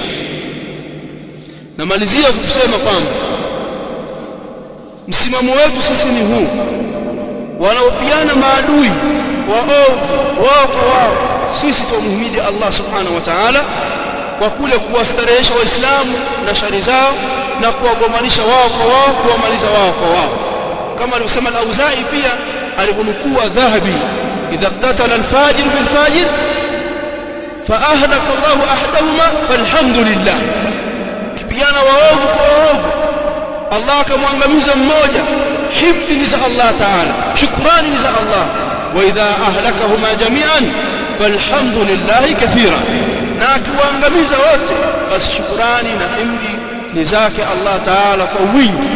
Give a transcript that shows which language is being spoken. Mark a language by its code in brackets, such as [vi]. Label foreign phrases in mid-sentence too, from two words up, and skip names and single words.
[sw] Namalizia kusema kwamba msimamo wetu sisi ni huu: wanaopiana maadui wao kwa wao, sisi tumhimidi Allah [ar] سبحانه وتعالى [sw] kwa kule kuwastarehesha waislamu na shari zao na kuwagomanisha wao kwa wao, kuwamaliza wao kwa wao, kama alivyosema al-Auza'i pia alibunukua Dhahabi, [ar] إذا قتل الفاجر بالفاجر فأهلك الله أحدهما فالحمد لله. [sw] Kipigana waovu kwa waovu, Allah akamwangamiza mmoja, himdi ni za Allah ta'ala, shukrani ni za Allah. [ar] وإذا أهلكهما جميعا فالحمد لله كثيرا, [sw] na akiwaangamiza wote basi shukrani na himdi ni zake Allah ta'ala kwa wingi.